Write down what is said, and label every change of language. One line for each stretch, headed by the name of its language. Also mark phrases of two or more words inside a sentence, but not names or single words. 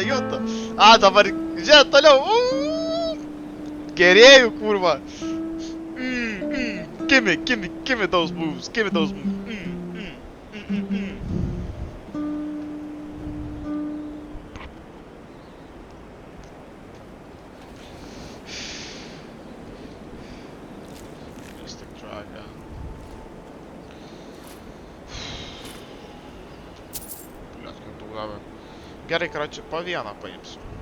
Lithuanian: A, dabar, žiūrėjai, toliau. Gerėjų, kurva.
English: Give me those moves. Mystic Dragon.
Lithuanian: Блядь, kaip daug davė. Gerai, karoči, po vieną paimsiu.